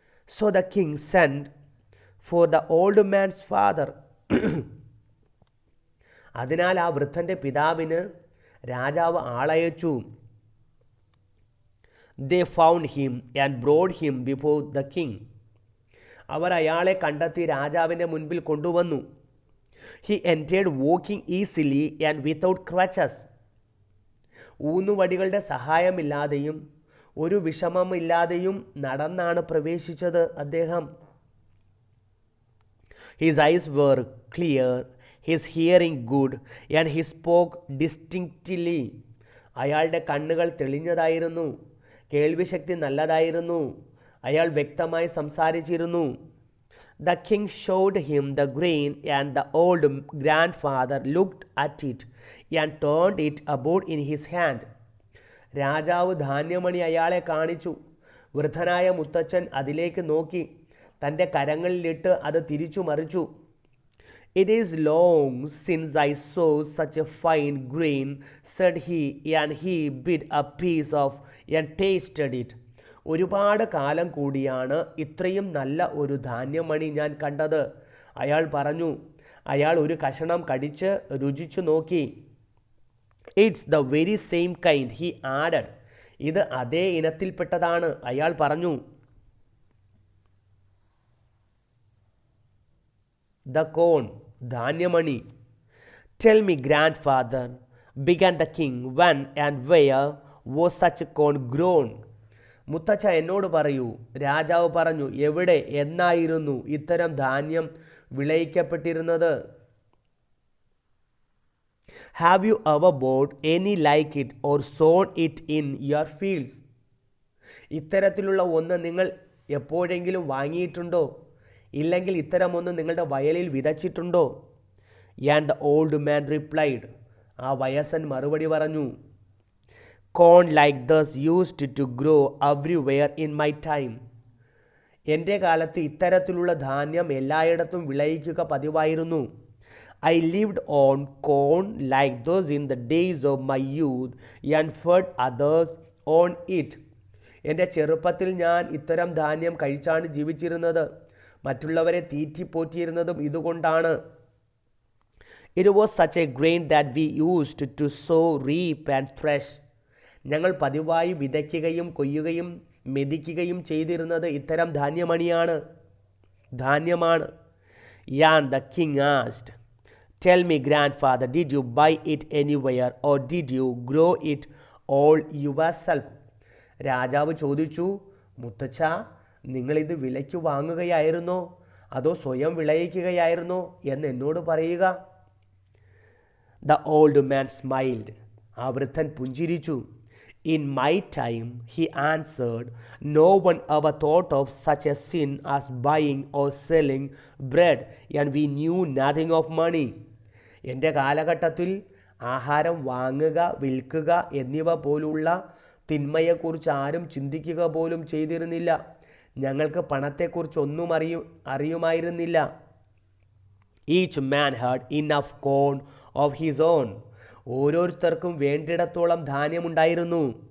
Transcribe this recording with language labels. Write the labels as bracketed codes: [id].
[en] So the king send for the old man's father. [ml] അതിനാൽ ആ വൃദ്ധൻ്റെ പിതാവിന് രാജാവ് ആളയച്ചു. [en] They found him and brought him before the king. [ml] അവർ അയാളെ കണ്ടെത്തി രാജാവിൻ്റെ മുൻപിൽ കൊണ്ടുവന്നു. [en] He entered walking easily and without crutches. [ml] ഊന്നുവടികളുടെ സഹായമില്ലാതെയും ഒരു വിഷമമില്ലാതെയും നടന്നാണ് പ്രവേശിച്ചത് അദ്ദേഹം. [en] His eyes were clear, his hearing good, and he spoke distinctly. [ml] അയാളുടെ കണ്ണുകൾ തെളിഞ്ഞതായിരുന്നു, കേൾവിശക്തി നല്ലതായിരുന്നു, അയാൾ വ്യക്തമായി സംസാരിച്ചിരുന്നു. [en] The king showed him the grain, and the old grandfather looked at it and turned it about in his hand. [ml] രാജാവ് ധാന്യമണി അയാളെ കാണിച്ചു. വൃദ്ധനായ മുത്തച്ഛൻ അതിലേക്ക് നോക്കി തൻ്റെ കരങ്ങളിലിട്ട് അത് തിരിച്ചു മറിച്ചു. [en] It is long since I saw such a fine grain, said he, and he bit a piece of and tasted it. [ml] ഒരുപാട് കാലം കൂടിയാണ് ഇത്രയും നല്ല ഒരു ധാന്യമണി ഞാൻ കണ്ടത്, അയാൾ പറഞ്ഞു. അയാൾ ഒരു കഷണം കടിച്ച് രുചിച്ചു നോക്കി. [en] It's the very same kind, he added. [ml] ഇത് അതേ ഇനത്തിൽപ്പെട്ടതാണ്, അയാൾ പറഞ്ഞു. [en] The corn, ധാന്യമണി. Tell me, grandfather, began the king, when and where was such corn grown? [ml] മുത്തച്ഛ എന്നോട് പറയൂ, രാജാവ് പറഞ്ഞു. എവിടെ, എന്നായിരുന്നു ഇത്തരം ധാന്യം വിളയിക്കപ്പെട്ടിരുന്നത്? [en] Have you ever bought any like it or sown it in your fields? [ml] ഇത്തരത്തിലുള്ള ഒന്ന് നിങ്ങൾ എപ്പോഴെങ്കിലും വാങ്ങിയിട്ടുണ്ടോ? ഇല്ലെങ്കിൽ ഇത്തരമൊന്ന് നിങ്ങളുടെ വയലിൽ വിതച്ചിട്ടുണ്ടോ? [en] And the old man replied. [ml] ആ വയസ്സൻ മറുപടി പറഞ്ഞു. [en] Corn like this used to grow everywhere in my time. [ml] എൻ്റെ കാലത്ത് ഇത്തരത്തിലുള്ള ധാന്യം എല്ലായിടത്തും വിളയിക്കുക പതിവായിരുന്നു. [en] I lived on corn like those in the days of my youth and fed others on it. [ml] എൻ്റെ ചെറുപ്പത്തിൽ ഞാൻ ഇത്തരം ധാന്യം കഴിച്ചാണ് ജീവിച്ചിരുന്നത്, മറ്റുള്ളവരെ തീറ്റിപ്പോറ്റിയിരുന്നതും ഇതുകൊണ്ടാണ്. [en] It was such a grain that we used to sow, reap and thresh. [ml] ഞങ്ങൾ പതിവായി വിതയ്ക്കുകയും കൊയ്യുകയും മെതിക്കുകയും ചെയ്തിരുന്നത് ഇത്തരം ധാന്യമണിയാണ്, ധാന്യമാണ്. [en] And the king asked, Tell me, grandfather, did you buy it anywhere or did you grow it all yourself? [ml] രാജാവ് ചോദിച്ചു, മുത്തച്ഛ, നിങ്ങളിത് വിലയ്ക്ക് വാങ്ങുകയായിരുന്നോ അതോ സ്വയം വിളയിക്കുകയായിരുന്നോ എന്ന് എന്നോട് പറയുക. [en] The old man smiled. [ml] ആ വൃദ്ധൻ പുഞ്ചിരിച്ചു. [en] In my time, he answered, no one ever thought of such a sin as buying or selling bread, and we knew nothing of money. [ml] എൻ്റെ കാലഘട്ടത്തിൽ ആഹാരം വാങ്ങുക, വിൽക്കുക എന്നിവ പോലുള്ള തിന്മയെക്കുറിച്ച് ആരും ചിന്തിക്കുക പോലും ചെയ്തിരുന്നില്ല. ഞങ്ങൾക്ക് പണത്തെക്കുറിച്ചൊന്നും അറിയുമായിരുന്നില്ല. [en] Each man had enough corn of his own. [ml] ഓരോരുത്തർക്കും വേണ്ടിടത്തോളം ധാന്യമുണ്ടായിരുന്നു.